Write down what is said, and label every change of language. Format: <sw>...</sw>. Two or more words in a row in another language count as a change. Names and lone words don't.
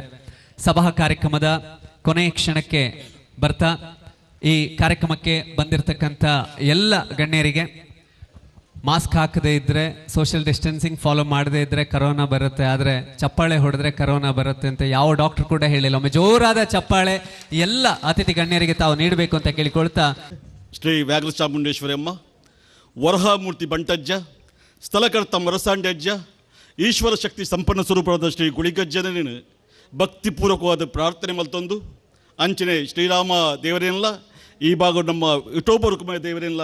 <kn>ಸಭಾ ಕಾರ್ಯಕ್ರಮದ ಕೊನೆಯ ಕ್ಷಣಕ್ಕೆ ಬರ್ತಾ ಈ ಕಾರ್ಯಕ್ರಮಕ್ಕೆ ಬಂದಿರತಕ್ಕಂಥ ಎಲ್ಲ ಗಣ್ಯರಿಗೆ ಮಾಸ್ಕ್ ಹಾಕದೇ ಇದ್ದರೆ,</kn> <en>social distancing follow</en> <kn>ಮಾಡದೇ ಇದ್ದರೆ ಕರೋನಾ ಬರುತ್ತೆ, ಆದರೆ ಚಪ್ಪಾಳೆ ಹೊಡೆದ್ರೆ ಕರೋನಾ ಬರುತ್ತೆ ಅಂತ ಯಾವ ಡಾಕ್ಟರ್ ಕೂಡ ಹೇಳಿಲ್ಲ. ಒಮ್ಮೆ ಜೋರಾದ ಚಪ್ಪಾಳೆ ಎಲ್ಲ ಅತಿಥಿ ಗಣ್ಯರಿಗೆ ತಾವು ನೀಡಬೇಕು ಅಂತ ಕೇಳಿಕೊಳ್ತಾ,</kn> <tcy>ಶ್ರೀ ವ್ಯಾಘ್ರ ಚಾಮುಂಡೇಶ್ವರಿ ಅಮ್ಮ, ವರಹಮೂರ್ತಿ ಬಂಟಜ್ಜ, ಸ್ಥಳಕರ್ತ ಮರಸಾಂಡಜ್ಜ, ಈಶ್ವರ ಶಕ್ತಿ ಸಂಪನ್ನ ಸ್ವರೂಪವಾದ ಶ್ರೀ ಗುಳಿಗಜ್ಜನ ಭಕ್ತಿಪೂರ್ವಕವಾದ ಪ್ರಾರ್ಥನೆ ಮಲ್ತೊಂದು ಅಂಚನೆ ಶ್ರೀರಾಮ ದೇವರೇನಲ್ಲ ಈ ಭಾಗ ನಮ್ಮ ವಿಠೋಬರುಕುಮಾರ ದೇವರೇನಲ್ಲ</tcy>